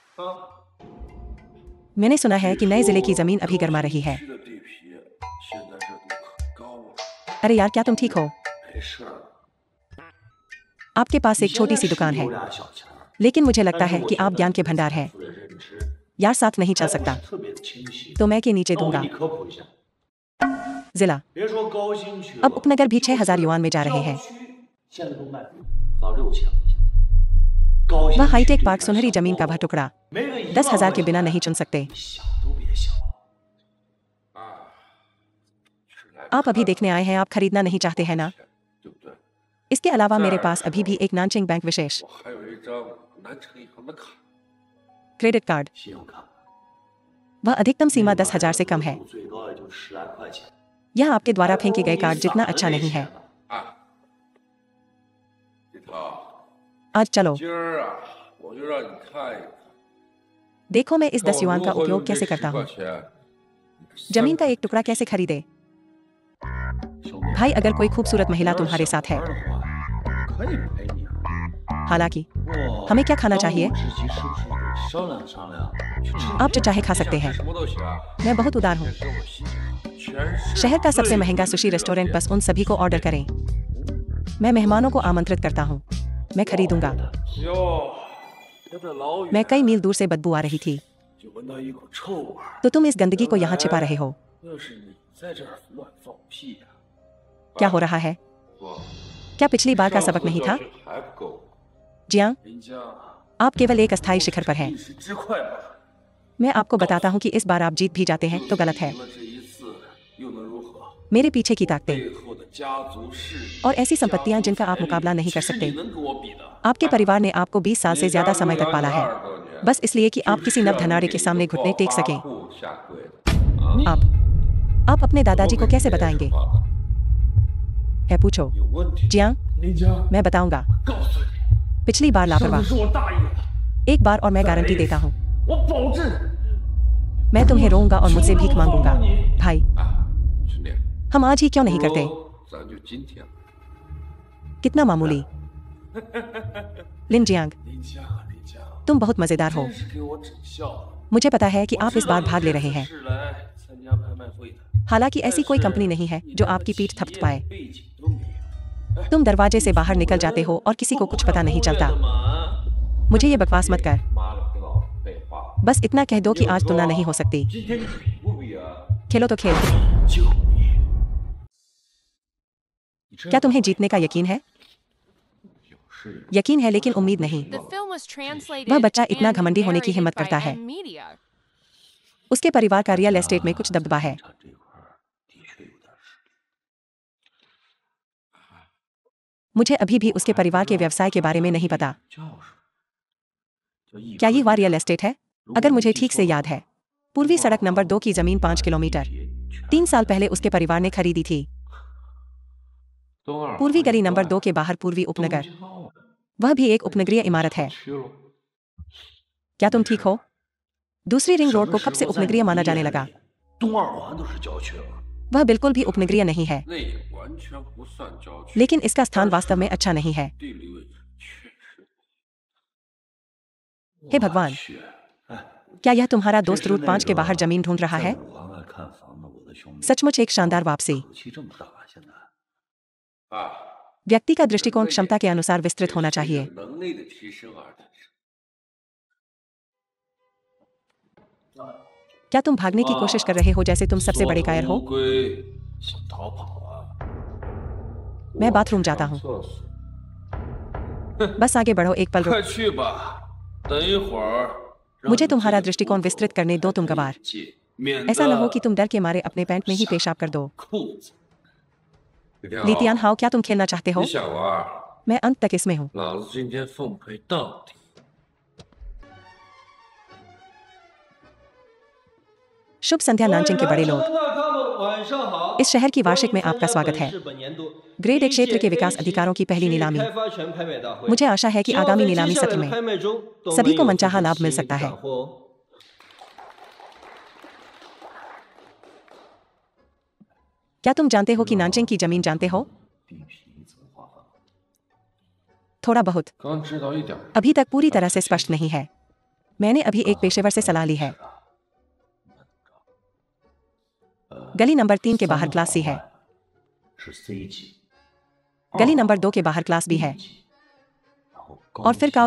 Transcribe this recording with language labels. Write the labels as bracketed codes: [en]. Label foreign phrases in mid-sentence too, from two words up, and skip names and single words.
[hi] मैंने सुना है कि नए जिले की जमीन अभी गर्मा रही है। अरे यार, क्या तुम ठीक हो? आपके पास एक छोटी सी दुकान है, लेकिन मुझे लगता है कि आप ज्ञान के भंडार हैं। यार, साथ नहीं चल सकता। तो मैं के नीचे [zh] 那我给 [hi] दूंगा। [zh] 你科普一下， [hi] जिला [zh] 别说高新区了， [hi] अब उपनगर भी 6,000 युआन में जा रहे हैं। [zh] 郊区现在都卖到6000块钱。高新 [hi] वह [zh] 区 [hi] हाईटेक [zh] 里 [hi] पार्क [zh] 面 [hi] सुनहरी [zh] 小 [hi] जमीन का [zh] 包 [hi] वह टुकड़ा [zh] 没个1 [hi] 10,000 के [zh] 万 [hi] बिना [zh] 块 [hi] नहीं [zh] 钱 [hi] चुन सकते। [zh] 你想都别想。 [hi] आप अभी देखने आए हैं, आप खरीदना नहीं चाहते हैं ना? [zh] 对不对？ [hi] इसके अलावा मेरे पास अभी भी एक नानचिंग बैंक विशेष [zh] 我还有一张南城银行的卡， [en] credit card, [zh] 信用卡 [hi] वह अधिकतम सीमा 10,000 से कम है। [zh] 最高也就10来块钱。 [hi] यह आपके द्वारा फेंके गए कार्ड जितना अच्छा नहीं है। [zh] 啊，李涛， [hi] आज चलो [zh] 今儿啊，我就让你看一看， [hi] देखो मैं इस 10 [zh] 看 [hi] युआन [zh] 我 [hi] का [zh] 如何 [hi] उपयोग [zh] 用这 [hi] कैसे [zh] 10 [hi] करता हूँ। [zh] 块钱 [hi] जमीन का एक टुकड़ा कैसे खरीदे। [zh] 兄弟， [hi] भाई अगर कोई खूबसूरत महिला तुम्हारे साथ है, [zh] 玩的话可以陪你啊。 [hi] हालांकि [zh] 不过 [hi] हमें क्या खाना [zh] 当务 [hi] चाहिए? [zh] 之急是不是得商量商量，去吃 [hi] आप जो चाहे खा सकते [zh] 想 [hi] हैं। [zh] 吃什么都行， [hi] मैं बहुत उदार हूँ। [zh] 跟我心全是 [hi] शहर का सबसे महंगा [en] sushi restaurant, [hi] बस उन सभी को ऑर्डर करें। मैं मेहमानों को आमंत्रित करता हूँ। मैं खरीदूंगा। [zh] 哟，有点老远， [hi] मैं कई मील दूर से बदबू आ रही थी, [zh] 就闻到一股臭味儿。 [hi] तो तुम इस गंदगी को यहाँ छिपा रहे हो। [zh] 要是你在这儿乱放屁呀、 [hi] क्या हो रहा है? [zh] 我 [hi] क्या पिछली बार का [zh] 上 [hi] सबक [zh] 次 [hi] नहीं [zh] 教 [hi] था? [zh] 训还不够， [hi] जियां, [zh] 林江， [hi] आप केवल एक अस्थायी शिखर पर हैं। [zh] 一时之快吧。 [hi] मैं आपको बताता हूँ कि इस बार आप जीत भी जाते हैं तो गलत है। [zh] 赢了这一次又能如何？ [hi] मेरे पीछे की ताकतें [zh] 背后的家族势力 [hi] और ऐसी संपत्तियां जिनका आप मुकाबला नहीं कर [zh] 是 [hi] सकते। [zh] 你能跟我比的。 [hi] आपके परिवार ने आपको 20 साल से ज्यादा समय तक पाला है, बस इसलिए कि आप किसी नवधनारे के सामने घुटने टेक सकें। [zh] 下跪的， [hi] आप अपने दादाजी को कैसे बताएंगे? है पूछो। [zh] 有问题， [hi] जियां, [zh] 林江， [hi] मैं बताऊंगा। [zh] 告诉你， [hi] पिछली बार [zh] 上 [hi] लापरवाह, [zh] 次是我大意了， [hi] एक बार और मैं गारंटी देता हूँ, [zh] 我保证。 [hi] मैं तुम्हें रोऊंगा और मुझसे भीख मांगूंगा। भाई, [zh] 啊，兄弟， [hi] हम आज ही क्यों नहीं करते? [zh] 咱就今天。 [hi] कितना मामूली। लिन जियांग, [zh] 林江，林江， [hi] तुम बहुत मजेदार हो। [zh] 真是给我整笑了。 [hi] मुझे पता है कि आप इस बार भाग ले रहे हैं, [zh] 是来参加拍卖会的， [hi] हालांकि ऐसी कोई कंपनी नहीं है जो आपकी पीठ थपथपाए। [zh] 背景都没有。 [hi] तुम दरवाजे से बाहर निकल जाते हो और किसी को कुछ पता नहीं चलता। [zh] 我满 [hi] मुझे ये बकवास मत कर, [zh] 妈的，别老废话。 [hi] बस इतना कह दो कि आज तुलना नहीं हो सकती। [zh] 今天你比不比啊？ [hi] खेलो तो खेल। [zh] 救命！ [hi] क्या तुम्हें जीतने का यकीन है? [zh] 有事 [hi] यकीन है लेकिन उम्मीद नहीं। [en] The film was translated [hi] वह बच्चा इतना [en] and [hi] घमंडी होने की [en] narrated [hi] हिम्मत [en] by [hi] करता है। [en] N Media. [hi] उसके परिवार का [en] real estate [hi] में कुछ दबदबा है। [zh] 这块儿的确有点事。 [hi] मुझे अभी भी उसके परिवार के व्यवसाय के बारे में नहीं पता। [zh] 叫什么？叫一 [hi] क्या ये वह [en] real estate [hi] है? अगर मुझे ठीक से याद है, पूर्वी सड़क नंबर 2 की जमीन 5 किलोमीटर 3 साल पहले उसके परिवार ने खरीदी थी। [zh] 东二 [hi] पूर्वी गली नंबर 2 के बाहर पूर्वी उपनगर, वह भी एक उपनगरीय इमारत है। [zh] 去了。 [hi] क्या तुम ठीक हो? दूसरी रिंग रोड को कब से उपनगरीय माना जाने लगा? [zh] 东二环都是郊区了。 [hi] वह बिल्कुल भी उपनगरीय नहीं है, [zh] 那也完全不算郊区， [hi] लेकिन इसका स्थान वास्तव में अच्छा नहीं है। [zh] 地理位置确实。 [hi] हे भगवान, [zh] 去，哎， [hi] क्या यह तुम्हारा दोस्त रूट 5 के बाहर जमीन ढूंढ रहा [zh] 在 [hi] है? [zh] 五环外看房的我的兄弟， [hi] सचमुच एक शानदार वापसी। [zh] 口气这么大，现在。啊， [hi] व्यक्ति का दृष्टिकोण क्षमता के अनुसार विस्तृत होना चाहिए। [zh] 能力的提升而产生。 [hi] क्या तुम भागने की कोशिश कर रहे हो जैसे तुम सबसे बड़े कायर हो? [zh] 乌龟想逃跑啊！ [hi] मैं बाथरूम जाता हूँ। [zh] 厕所， [hi] बस आगे बढ़ो, एक पल रुक। [zh] 快去吧，等一会儿。 [hi] मुझे तुम्हारा दृष्टिकोण विस्तृत करने दो, तुम गवार। [zh] 免 [hi] ऐसा न हो [zh] 得 [hi] कि तुम डर के मारे अपने पैंट में ही पेशाब कर दो। [zh] 裤子。李天豪 [hi] लीतियान हाओ, क्या तुम खेलना चाहते हो? [zh] 你想玩？ [hi] मैं अंत तक इसमें हूँ। [zh] 老子今天奉陪到底。 [hi] शुभ संध्या नानचिंग के बड़े लोग, [zh] 晚上好， [hi] इस शहर की वार्षिक में आपका स्वागत है। [zh] 本年度 [en] grade A [hi] क्षेत्र के विकास अधिकारों की पहली नीलामी। [zh] 开发权拍卖大会 [hi] मुझे आशा है कि आगामी नीलामी सत्र [zh] 拍 [hi] में [zh] 卖中都 [hi] सभी को [zh] 能有 [hi] मनचाहा [zh] 自己 [hi] लाभ मिल [zh] 心仪 [hi] सकता [zh] 的 [hi] है। [zh] 斩获哦。 [hi] क्या तुम जानते हो कि नानचिंग की जमीन जानते हो? [zh] 地皮怎么划分？ [hi] थोड़ा बहुत, [zh] 刚知道一点， [hi] अभी तक पूरी तरह से स्पष्ट नहीं है। मैंने अभी एक पेशेवर से सलाह ली है। गली नंबर 3 के बाहर [en] class C [hi] है। [zh] 是 C 级， [hi] गली नंबर 2 के बाहर [en] class B [hi] है, [zh] 然后高 [hi] और फिर [zh] 级